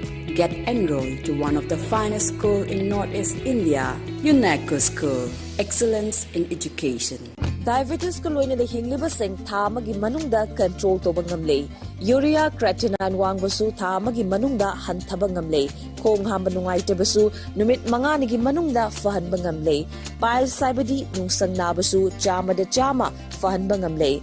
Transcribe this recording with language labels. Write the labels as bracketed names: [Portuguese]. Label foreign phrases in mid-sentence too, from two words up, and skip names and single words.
[English] Get enrolled to one of the finest schools in Northeast India, UNACO School. Excellence in Education. [Manipuri] Diabetes ko loina da hingliba sing tha magi manungda control to bangamle. [English] Urea creatinine [Manipuri] wangbasu tha magi manungda hanthaba ngamle. Khong hamba nungai tebasu numit manga nigi manungda fahan bangamle. Bile saibadi nungsang nabasu chama da chama fahan bangamle.